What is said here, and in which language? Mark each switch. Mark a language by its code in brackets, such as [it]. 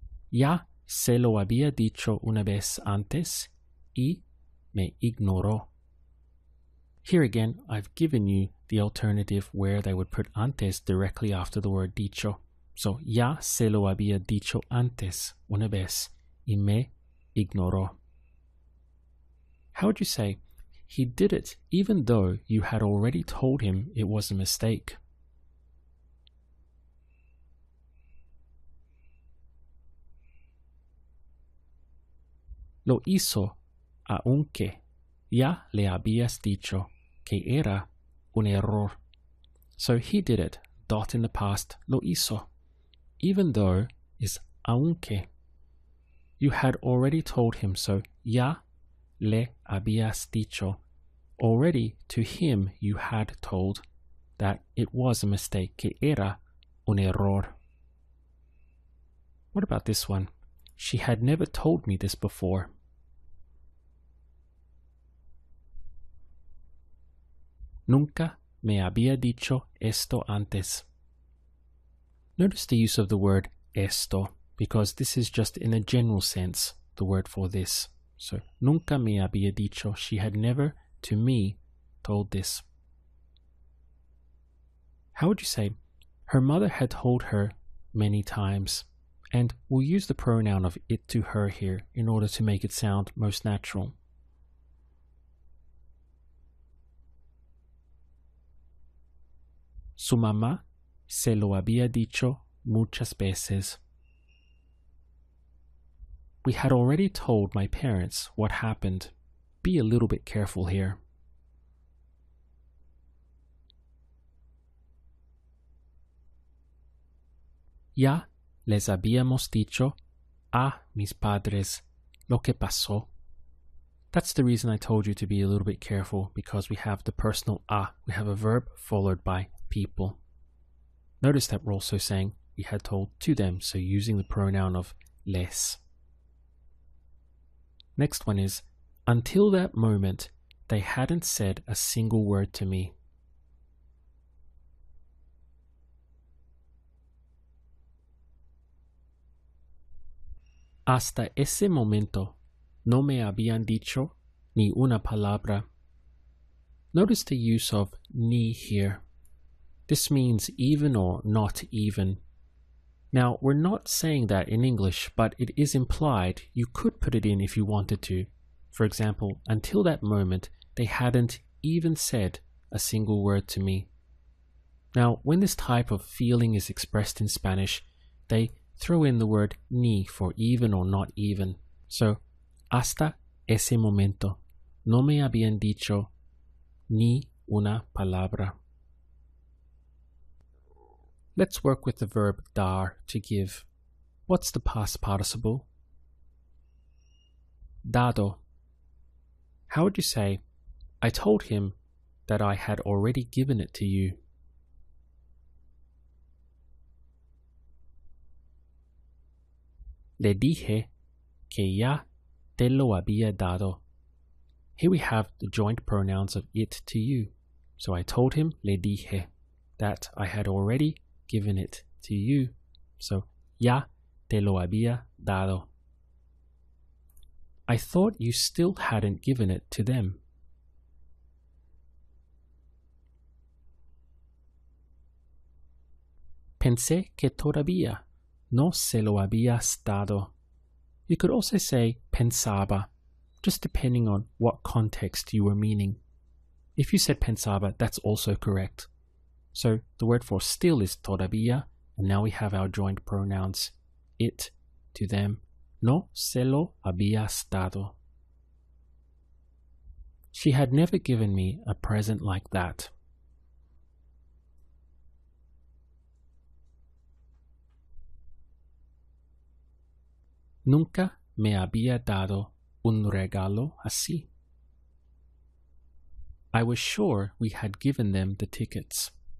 [es] Ya se lo había dicho una vez antes y me ignoró. [en] Here again, I've given you the alternative where they would put antes directly after the word dicho. [es] So, ya se lo había dicho antes, una vez, y me ignoró. [en] How would you say, he did it even though you had already told him it was a mistake? [es] Lo hizo aunque ya le habías dicho que era un error. [en] So he did it, dot in the past, [es] lo hizo. [en] Even though is aunque. You had already told him, so [es] ya le habías dicho. [en] Already to him you had told that it was a mistake, [es] que era un error. [en] What about this one? She had never told me this before. [es] Nunca me había dicho esto antes. [en] Notice the use of the word esto, because this is just in a general sense, the word for this. So, [es] nunca me había dicho, [en] she had never, to me, told this. How would you say, her mother had told her many times, and we'll use the pronoun of it to her here in order to make it sound most natural. [es] Su mamá se lo había dicho muchas veces. [en] We had already told my parents what happened. Be a little bit careful here. [es] Ya les habíamos dicho a mis padres lo que pasó. [en] That's the reason I told you to be a little bit careful, because we have the personal a. We have a verb followed by people. Notice that we're also saying we had told to them, so using the pronoun of les. Next one is, until that moment, they hadn't said a single word to me. [es] Hasta ese momento, no me habían dicho ni una palabra. [en] Notice the use of ni here. This means even or not even. Now, we're not saying that in English, but it is implied. You could put it in if you wanted to. For example, until that moment, they hadn't even said a single word to me. Now, when this type of feeling is expressed in Spanish, they throw in the word ni for even or not even. [es] So, hasta ese momento, no me habían dicho ni una palabra. [en] Let's work with the verb dar, to give. What's the past participle? Dado. How would you say, I told him that I had already given it to you? [es] Le dije que ya te lo había dado. [en] Here we have the joint pronouns of it to you. So I told him, [es] le dije, [en] that I had already given it to you. So, [es] ya te lo había dado. [en] I thought you still hadn't given it to them. [es] Pensé que todavía no se lo habías dado. [en] You could also say pensaba, just depending on what context you were meaning. If you said pensaba, that's also correct. So the word for still is todavía, and now we have our joint pronouns, it, to them. [es] No se lo habías dado. [en] She had never given me a present like that. [es] Nunca me había dado un regalo así. [en] I was sure we had given them the tickets.